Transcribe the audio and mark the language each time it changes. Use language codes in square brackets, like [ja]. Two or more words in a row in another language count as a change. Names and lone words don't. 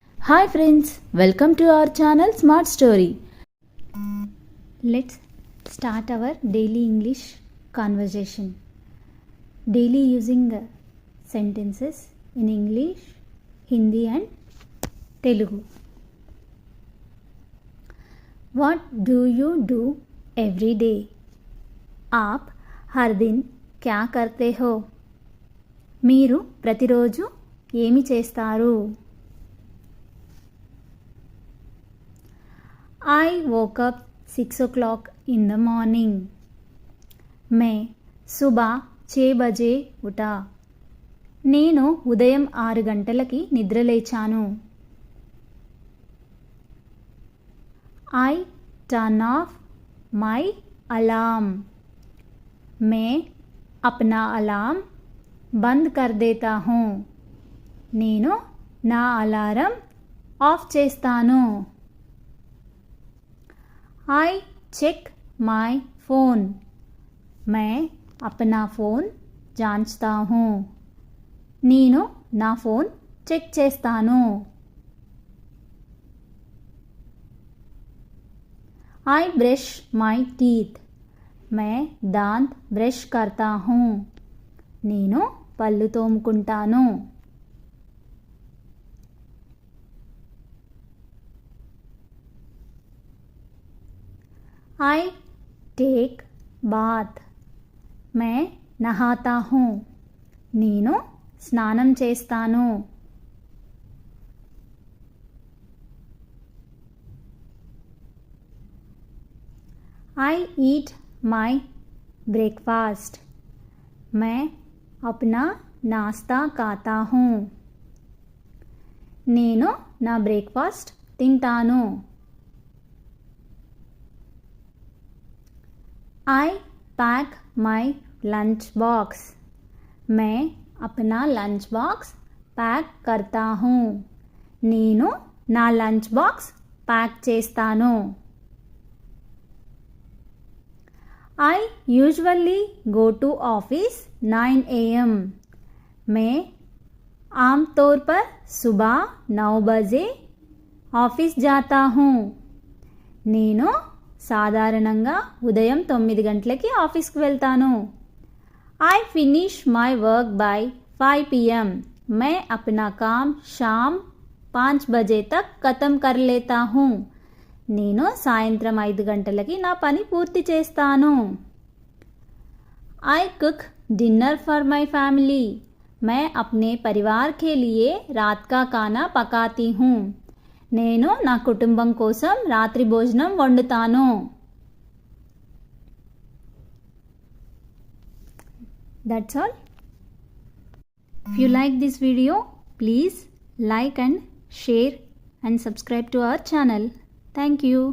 [en] Hi friends, welcome to our channel Smart Story. Let's start our daily English conversation. Daily using sentences in English, Hindi and Telugu. What do you do every day? [hi] आप हर दिन क्या करते हो? [te] మీరు ప్రతిరోజు ఏమి చేస్తారు? [en] I woke up 6 o'clock in the morning. [hi] मैं सुबह 6 बजे उठा. [te] నేను ఉదయం 6 గంటలకి నిద్రలేచాను. [en] I turn off my alarm. [hi] मैं अपना अलार्म बंद कर देता हूँ. [te] నేను నా [en] alarm off [te] చేస్తాను. [en] I check my phone. [hi] मैं अपना फ़ोन जांचता हूँ. [te] నేను నా [en] phone check [te] చేస్తాను. [en] I brush my teeth. [hi] मैं दांत ब्रश करता हूँ. [te] నేను పళ్ళు తోముకుంటాను. [en] I take bath. [hi] मैं नहाता हूँ. [te] నేను స్నానం చేస్తాను. [en] I eat my breakfast. [hi] मैं अपना नाश्ता खाता हूँ. [te] నేను నా బ్రేక్ఫాస్ట్ తింటాను. [en] I pack my lunch box. [hi] मैं अपना [en] lunch box pack [hi] करता हूँ. [te] నేను నా [en] lunch box pack [te] చేస్తాను. [en] I usually go to office 9 AM. [hi] मैं आमतौर पर सुबह 9 बजे ऑफिस जाता हूँ. [te] నేను సాధారణంగా ఉదయం 9 గంటలకి ఆఫీస్కి వెళ్తాను. [en] I finish my work by 5 PM. [hi] मैं अपना काम शाम 5 बजे तक खत्म कर लेता हूँ. [te] నేను సాయంత్రం 5 గంటలకి నా పని పూర్తి చేస్తాను. [en] I cook dinner for my family. [hi] मैं अपने परिवार के लिए रात का खाना पकाती हूँ. [te] నేను నా కుటుంబం కోసం రాత్రి భోజనం వండుతాను. [en] That's all. If you like this video, please like and share and subscribe to our channel. Thank you.